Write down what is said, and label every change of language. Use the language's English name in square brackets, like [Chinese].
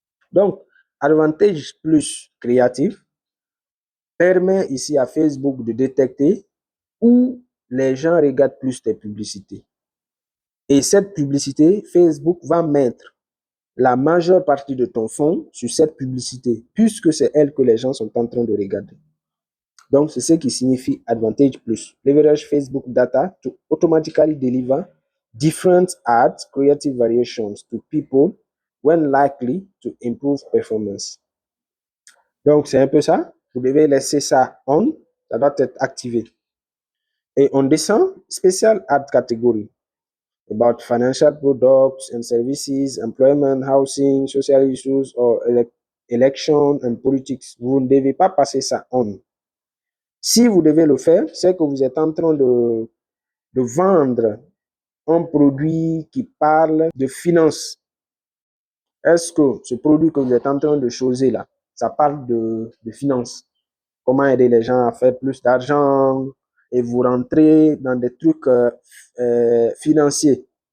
[French] Donc, Advantage Plus Creative permet ici à Facebook de détecter où les gens regardent plus tes publicités. Et cette publicité, Facebook va mettre la majeure partie de ton fonds sur cette publicité, puisque c'est elle que les gens sont en train de regarder. Donc, c'est ce qui signifie Advantage Plus. [English] Leverage Facebook data to automatically deliver different ads, creative variations to people when likely to improve performance. [French] Donc, c'est un peu ça. Vous devez laisser ça on. Ça doit être activé. Et on descend, Special Ad Category. [English] About financial products and services, employment, housing, social issues, or election and politics. [French] Vous ne devez pas passer ça on. Si vous devez le faire, c'est que vous êtes en train de vendre un produit qui parle de finance. Est-ce que ce produit que vous êtes en train de choisir là, ça parle de finances. Comment aider les gens à faire plus d'argent et vous rentrez dans des trucs financiers.